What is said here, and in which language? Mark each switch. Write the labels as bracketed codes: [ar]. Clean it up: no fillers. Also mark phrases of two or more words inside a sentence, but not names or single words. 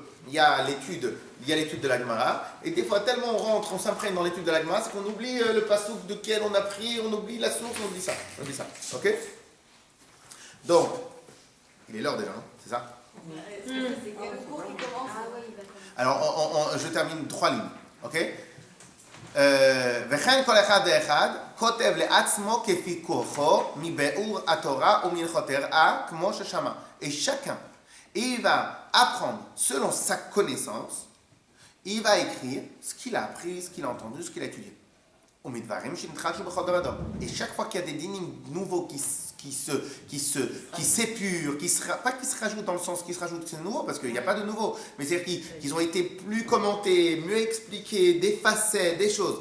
[fr] Il y a l'étude de la Gemara, et des fois tellement on s'imprègne dans l'étude de la Gemara, c'est qu'on oublie le passouk de quel on a pris, on oublie la source, on oublie ça. Ok? Donc, il est l'heure déjà, hein, c'est ça? C'est le cours qui commence. Alors, je termine 3 lignes, ok? [he] וכן כל אחד ואחד כותב לעצמו כפי כוחו מביאור התורה ומהלכותיה כמו ששמע. [fr] Et chacun, il va apprendre selon sa connaissance, il va écrire ce qu'il a appris, ce qu'il a entendu, ce qu'il a étudié. Et chaque fois qu'il y a des dynimes nouveaux qui s'épurent, pas qui se rajoutent dans le sens qui se rajoutent, c'est nouveau, parce qu'il n'y a pas de nouveau, mais c'est-à-dire qu'ils ont été plus commentés, mieux expliqués, des facettes, des choses.